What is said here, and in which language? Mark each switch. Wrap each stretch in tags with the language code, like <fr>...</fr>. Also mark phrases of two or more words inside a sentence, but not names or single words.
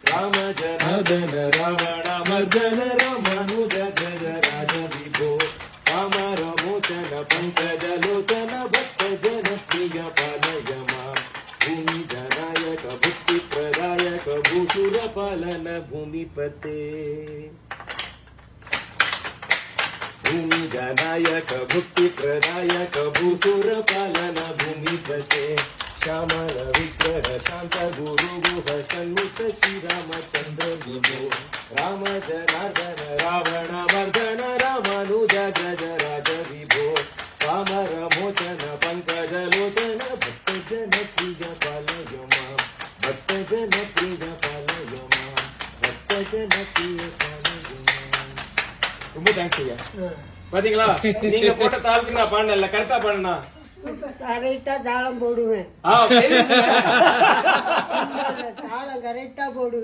<sa>राम जनार्दन रावण मर्दन रामानुज जय राज विभो कामर मोचन पंकज लोचन भक्त जन प्रिय पालय माम् भूमि जनायक बुद्धि प्रदायक भूसुर पालन भूमिपते भूमि जनायक भुक्ति प्रदायक भूसुर पालन भूमिपते श्यामल विग्रह शांत गुरु गुह सन्मुख श्री रामचंद्र विभो राम जनार्दन रावण मर्दन रामानुज जय राज विभो कामर मोचन पंकज लोचन भक्त जन प्रिय पालय मां भक्त जन प्रिय पालय मां भक्त जन प्रिय पालय मां</sa> <ta>ரொம்ப தேங்க்ஸ் ஐயா. பாத்தீங்களா நீங்க போட்ட தாளுக்கு நான் பாடல கரெக்டா பாடுனா கரெக்டா தாளம் போடுவேன் ஆ தாளம் கரெக்டா போடுவேன்.</ta>